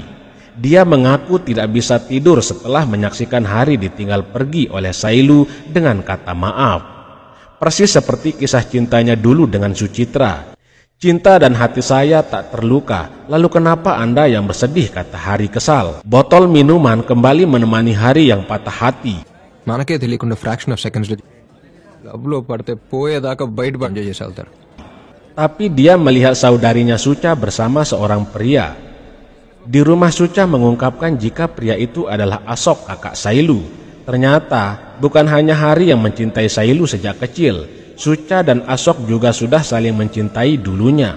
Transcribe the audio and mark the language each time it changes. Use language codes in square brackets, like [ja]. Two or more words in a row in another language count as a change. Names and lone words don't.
[id] Dia mengaku tidak bisa tidur setelah menyaksikan Hari ditinggal pergi oleh Sailu dengan kata maaf. Persis seperti kisah cintanya dulu dengan Sucitra. Cinta dan hati saya tak terluka, lalu kenapa Anda yang bersedih, kata Hari kesal. Botol minuman kembali menemani Hari yang patah hati. [te] మనకే తెలియకుండా [en] fraction of seconds [te] లవ్లో పడితే పోయేదాకా బయట ఎంజాయ్ చేసి వెళ్తారు. [id] Tapi dia melihat saudarinya Suca bersama seorang pria. Di rumah Suca mengungkapkan jika pria itu adalah Asok, kakak Sailu. Ternyata bukan hanya Hari yang mencintai Sailu sejak kecil. Suca dan Asok juga sudah saling mencintai dulunya.